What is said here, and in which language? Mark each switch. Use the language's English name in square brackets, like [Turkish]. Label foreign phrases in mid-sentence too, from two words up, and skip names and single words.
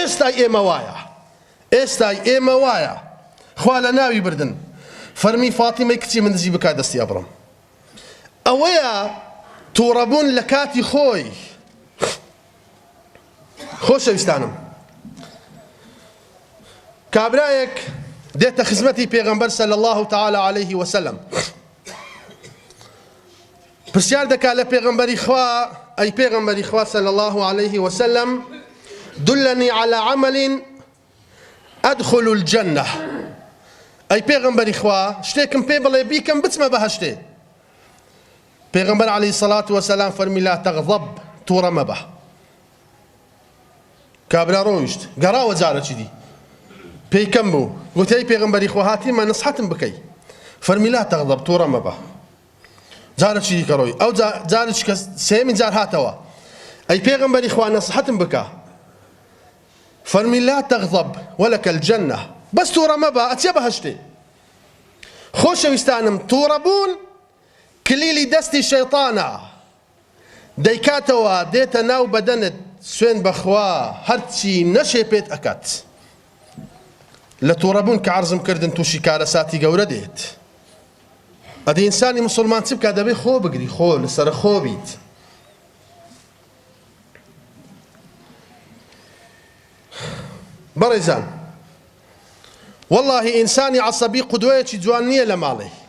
[Central Kurdish] ئێستای ئێمە وایە خوا لە ناوی بردن فەرمی فاتیمەی کچی من دزی بکات دەستی ئەبڕم ئەوەیە تووڕەبوون لە کاتی خۆی خۆشەویستانم کابرایەک دێتە خزمەتی پێغەمبەر [Arabic] صلی الله تعالی عليه وسلم [Central Kurdish] پرسیار دەکات لە پێغەمبەری خوا ئەی پێغەمبەری خوا [Arabic] صلی الله عليه وسلم دلني على عمل أدخل الجنة [Central Kurdish] أي پێغەمبەری خوا شتێکم پێ بڵێ بیکەم بچمە بەهەشتێ پێغەمبەر [Arabic] عليه الصلاة والسلام [Central Kurdish] فەرمی [Arabic] لا تغضب [Central Kurdish] تووڕە مەبە کابرا ڕۆیشت گەڕاوە جارەکی دی پێی کەم بوو گوتی ئەی پێغەمبەری خوا هاتیمە نەسحەتم بکەی فەرمی [Arabic] لا تغضب [Central Kurdish] تووڕە مەبە جارەکی دی کە ڕۆی ئەو جارێکی کە سێمین جار هاتەوە ئەی پێغەمبەری خوا نەسحەتم بکە فەرمی [Arabic] لا تغضب ولك [Central Kurdish] الجنة بەس تووڕە مەبە ئەچێ بەهەشتێ خۆشەویستانم تووڕەبوون کلیلی دەستی شەیطانە دەیکاتەوە دێتە ناو بەدەنت سوێن بەخوا هەرچی نەشێ پێت ئەکات لە تووڕەبوون کە عەرزم کردن تووشی کارەساتی گەورە دێت ئەدی ئینسانی موسڵمان چ بکات دەبێ خۆ بگری خۆ لەسەر خۆ بیت بەڕێزان والله ئینسانی عەسەبی قودوەیەکی جوان نییە لە ماڵێ